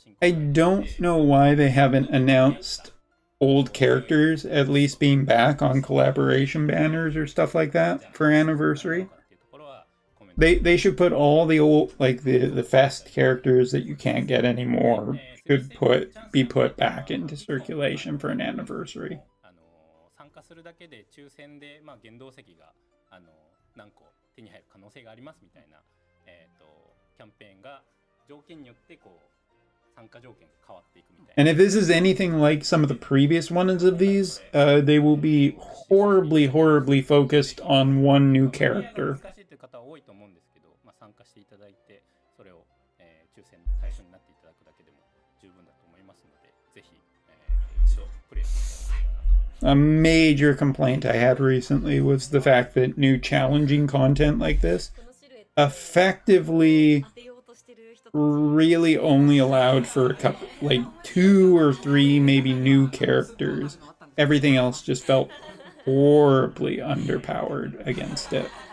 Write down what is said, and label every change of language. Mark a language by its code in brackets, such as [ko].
[en] I don't know why they haven't announced old characters at least being back on collaboration banners or stuff like that for anniversary. They should put all the old, like the fest characters that you can't get anymore should be put back into circulation for an anniversary. [ja] 参加するだけで抽選で、まあ、原動石が何個手に入る可能性がありますみたいな、キャンペーンが条件によってこう参加条件が変わっていくみたいな。 [en] And if this is anything like some of the previous ones of these, they will be horribly focused on one new character. [ja] 難しいという方は多いと思うんですけど、まあ、参加していただいてそれを、抽選の対象になっていただくだけでも十分だと思いますので、ぜひ、一度プレイしていただきたいなと。 [en] A major complaint I had recently was the fact that new challenging content like this effectively really only allowed for a couple, like 2 or 3 maybe new characters. Everything else just felt horribly underpowered against it.